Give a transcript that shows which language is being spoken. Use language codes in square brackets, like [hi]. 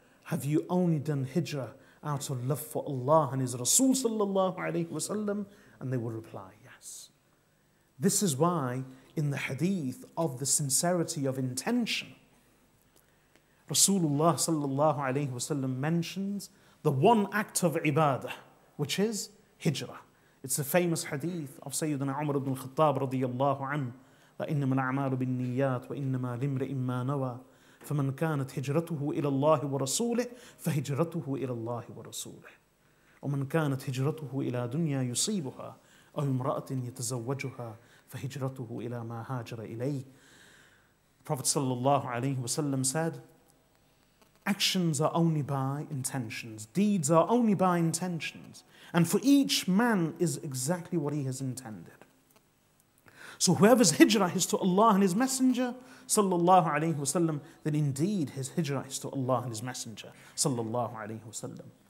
[en] Have you only done hijrah out of love for Allah and His Rasul sallallahu alayhi wasallam? And they will reply, yes. This is why in the hadith of the sincerity of intention, Rasulullah sallallahu alayhi wasallam mentions the one act of ibadah, which is hijrah. It's the famous hadith of Sayyidina Umar ibn al-Khattab radiyallahu anhu, that [ar] إنما الأعمال بالنيات وإنما لامرئ ما نوى فمن كانت هجرته إلى الله ورسوله فهجرته إلى الله ورسوله ومن كانت هجرته إلى دنيا يصيبها أو امرأة يتزوجها فهجرته إلى ما هاجر إليه. [en] Prophet sallallahu alaihi wasallam said, actions are only by intentions, deeds are only by intentions, and for each man is exactly what he has intended. So whoever's hijrah is to Allah and His Messenger sallallahu alaihi wasallam, then indeed his hijrah is to Allah and His Messenger sallallahu alaihi wasallam.